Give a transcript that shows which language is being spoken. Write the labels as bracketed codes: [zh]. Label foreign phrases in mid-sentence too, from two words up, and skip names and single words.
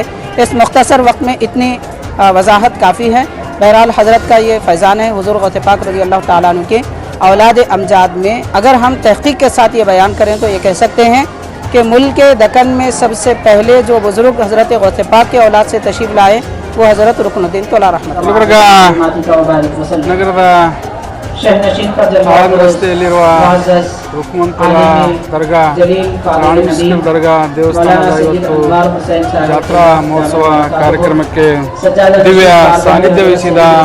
[ur] اس مختصر وقت میں اتنی وضاحت کافی ہے. بہرحال حضرت کا یہ فیضان ہے حضور غوث پاک [ar] رضي الله تعالى عنه [ur] کے اولاد امجاد میں. اگر ہم تحقیق کے ساتھ یہ بیان کریں تو یہ کہہ سکتے ہیں کہ ملک دکن میں سب سے پہلے جو بزرگ حضرت غوث پاک کے اولاد سے تشریف لائے وہ حضرت رکن الدین تولا [kn] ರಸ್ತೆಯಲ್ಲಿರುವ ರುಕ್ಮಂತುಲ ದರ್ಗಾ ರಾಣೇಶ್ವರ ದರ್ಗಾ ದೇವಸ್ಥಾನದ ಇವತ್ತು ಜಾತ್ರಾ ಮಹೋತ್ಸವ ಕಾರ್ಯಕ್ರಮಕ್ಕೆ ದಿವ್ಯ ಸಾನ್ನಿಧ್ಯ ವಹಿಸಿದ